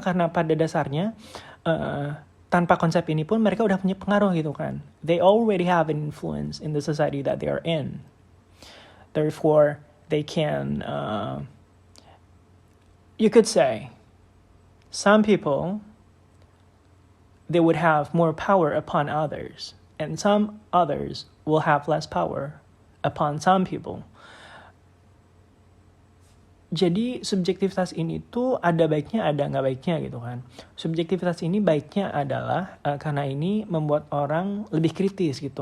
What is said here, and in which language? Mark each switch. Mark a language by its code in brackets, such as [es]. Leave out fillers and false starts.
[id] Karena pada dasarnya tanpa konsep ini pun mereka udah punya pengaruh gitu kan. [en] They already have an influence in the society that they are in. Therefore, they can, you could say, some people, they would have more power upon others, and some others will have less power upon some people. [id] Jadi subjektivitas ini tuh ada baiknya, ada nggak baiknya gitu kan. Subjektivitas ini baiknya adalah karena ini membuat orang lebih kritis gitu.